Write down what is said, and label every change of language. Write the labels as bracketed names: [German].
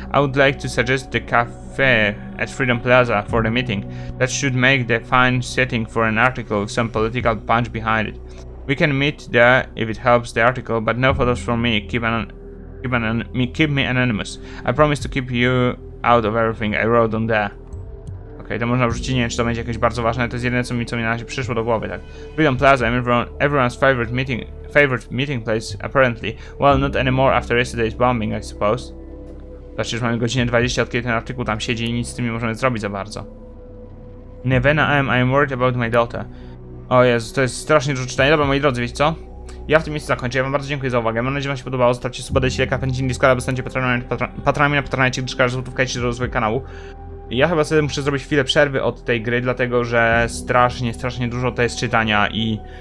[English] I would like to suggest the cafe at Freedom Plaza for the meeting. That should make the fine setting for an article with some political punch behind it. We can meet there if it helps the article, but no photos from me. Keep me anonymous. I promise to keep you out of everything I wrote on there. [Polish] Okej, to można wrzucić, nie wiem, czy to będzie jakieś bardzo ważne, to jest jedyne, co mi na razie przyszło do głowy, tak. [English] Freedom Plaza, everyone's favorite meeting place, apparently. Well, not anymore after yesterday's bombing, I suppose. [Polish] Znaczy, już mamy godzinę 20, od kiedy ten artykuł tam siedzi i nic z tym nie możemy zrobić za bardzo. [English] Nevena, I am worried about my daughter. [Polish] O Jezu, to jest strasznie dużo czytania. Dobra, moi drodzy, wiecie co? Ja w tym miejscu zakończę. Ja wam bardzo dziękuję za uwagę. Mam nadzieję, że wam się podobało. Zostawcie suba, dajcie leka, pędźcie Discorda, by zostańcie patronami na Patronite, gdyż każda złotówka idzie do rozwoju kanału. Ja chyba sobie muszę zrobić chwilę przerwy od tej gry, dlatego że strasznie dużo to jest czytania i